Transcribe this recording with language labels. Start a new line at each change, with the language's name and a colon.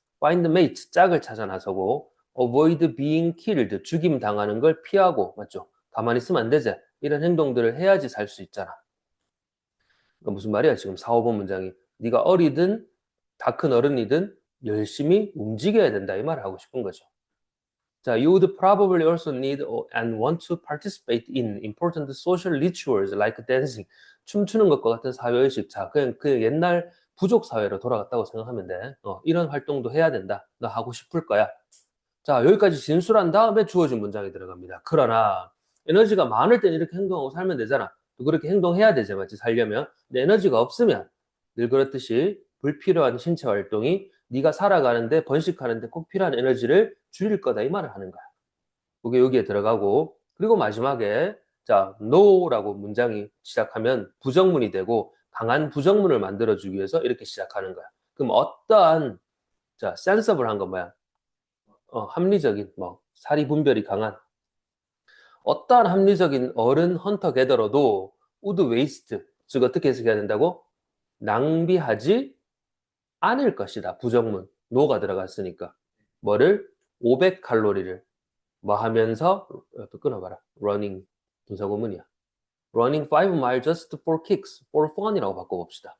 English: find mate,
Korean: 짝을 찾아 나서고
English: avoid being killed,
Korean: 죽임 당하는 걸 피하고, 맞죠? 가만히 있으면 안 되지. 이런 행동들을 해야지 살 수 있잖아. 그러니까 무슨 말이야, 지금 4, 5번 문장이. 네가 어리든 다 큰 어른이든 열심히 움직여야 된다, 이 말을 하고 싶은 거죠.
English: 자, you would probably also need and want to participate in important social rituals like dancing.
Korean: 춤추는 것과 같은 사회의식. 자, 그냥 그 옛날 부족 사회로 돌아갔다고 생각하면 돼. 이런 활동도 해야 된다. 너 하고 싶을 거야. 자, 여기까지 진술한 다음에 주어진 문장이 들어갑니다. 그러나 에너지가 많을 땐 이렇게 행동하고 살면 되잖아. 또 그렇게 행동해야 되지, 맞지? 살려면. 근데 에너지가 없으면 늘 그렇듯이 불필요한 신체 활동이 네가 살아가는데 번식하는데 꼭 필요한 에너지를 줄일 거다 이 말을 하는 거야. 그게 여기에 들어가고 그리고 마지막에 자 no라고 문장이 시작하면 부정문이 되고 강한 부정문을 만들어주기 위해서 이렇게 시작하는 거야. 그럼 어떠한 자 sensible한 건 뭐야? 합리적인 뭐 사리 분별이 강한 어떠한 합리적인 어른 헌터 게더러도
English: would waste
Korean: 즉 어떻게 해석해야 된다고? 낭비하지 않을 것이다. 부정문 no가 들어갔으니까 뭐를 500칼로리를 뭐 하면서 또 끊어봐라. running 분사구문이야.
English: running 5 miles just for kicks, for fun이라고
Korean: 바꿔봅시다.